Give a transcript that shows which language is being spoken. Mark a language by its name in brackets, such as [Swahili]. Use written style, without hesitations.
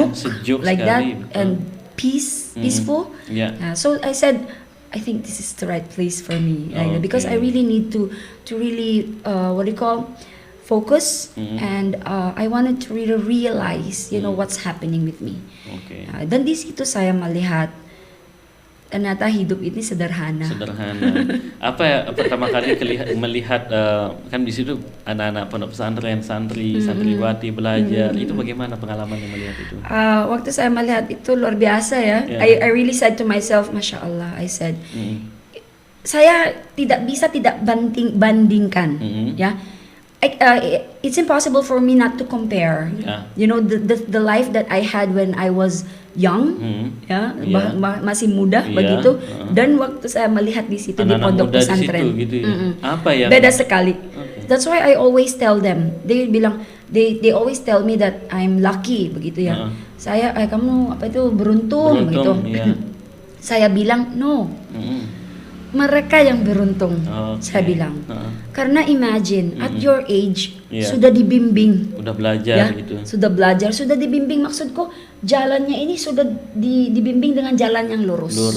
[Indonesian] sejuk [English] like [Indonesian] sekali, [English] that and peaceful. So I said, I think this is the right place for me, because I really need to really focus, and I wanted to really realize, what's happening with me. [Indonesian] Dan di situ saya melihat ternyata hidup ini sederhana. Apa ya pertama kali melihat kan di situ anak-anak pondok pesantren, santriwati belajar, itu bagaimana pengalaman yang melihat itu? Waktu saya melihat itu luar biasa ya. [English] I really said to myself, Masya Allah, I said, [Indonesian] saya tidak bandingkan, ya. [English] It's impossible for me not to compare. The life that I had when I was young, [Indonesian] masih muda begitu, dan waktu saya melihat di situ di pondok pesantren, apa ya? Beda sekali. [English] That's why I always tell them. They bilang, they always tell me that I'm lucky [Indonesian] begitu ya. Saya kamu beruntung begitu. Saya bilang no. Mereka yang beruntung, saya bilang. [English] Karena imagine, at your age, [Indonesian] sudah dibimbing. Udah belajar gitu. Sudah belajar, sudah dibimbing. Maksudku, jalannya ini sudah dibimbing dengan jalan yang lurus.